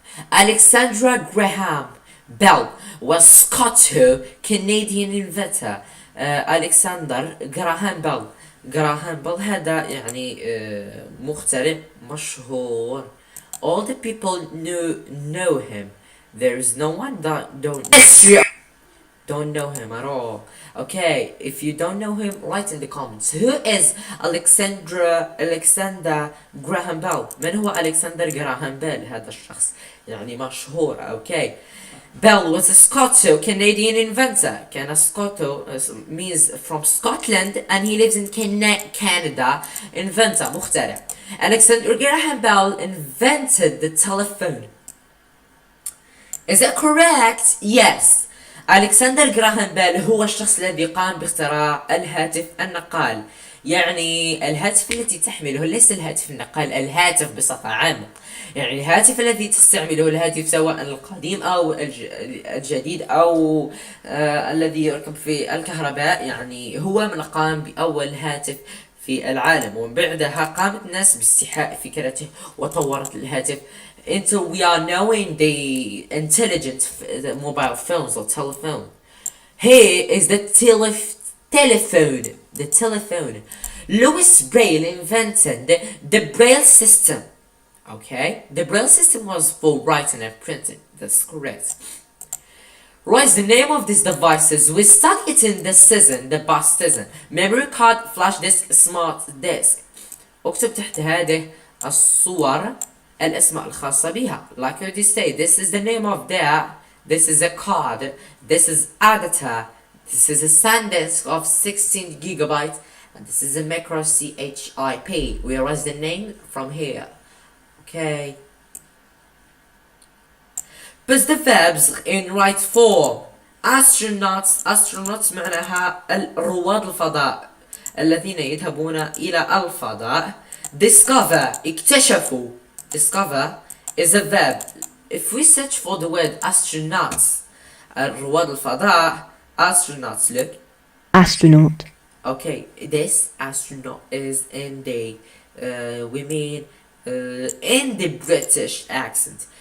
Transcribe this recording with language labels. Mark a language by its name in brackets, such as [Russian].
[English] Alexandra Graham Bell was Scoto-Canadian inventor. [Arabic] Alexander Graham Bell هذا يعني مخترع مشهور. [English] All the people know him. There is no one that don't know him at all. Okay, if you don't know him, write in the comments. Who is Alexander Graham Bell? [Arabic] من هو ألكسندر جراهام بيل؟ هذا الشخص يعني مشهور. [English] Okay. Bell was a Scoto-Canadian inventor. كان Scoto means from Scotland and he lives in Canada. Inventor مخترع. Alexander Graham Bell invented the telephone. Is that correct? Yes. [Arabic] ألكسندر جراهام بيل هو الشخص الذي قام باختراع الهاتف النقال. يعني الهاتف التي تحمله ليس الهاتف النقال، الهاتف بصفة عامة. يعني الهاتف الذي تستعمله الهاتف سواء القديم أو الجديد أو الذي يركب في الكهرباء، يعني هو من قام بأول هاتف في العالم. ومن بعدها قامت الناس باستيحاء فكرته وطورت الهاتف [English] until we are knowing the intelligent mobile phones or telephone. Here is the telephone. Louis Braille invented the Braille system. Okay, the Braille system was for writing and printing. That's correct. Write the name of these devices. We stuck it in the bus season. Memory card, flash disk, smart disk. [Arabic] اكتب تحت هذه الصور الأسماء الخاصة بها. [English] Like what you say, this is the name of that. This is a card. This is editor. This is a SanDisk of 16 gigabytes. And this is a macro CHIP. We erase the name from here. Okay. Put the verbs in right form. [Arabic] Astronauts معناها رواد الفضاء الذين يذهبون إلى الفضاء. [English] Discover اكتشفوا. Discover is a verb. If we search for the word astronauts, رواد الفضاء, astronauts, look. Astronaut. Okay, this astronaut is in the in the British accent.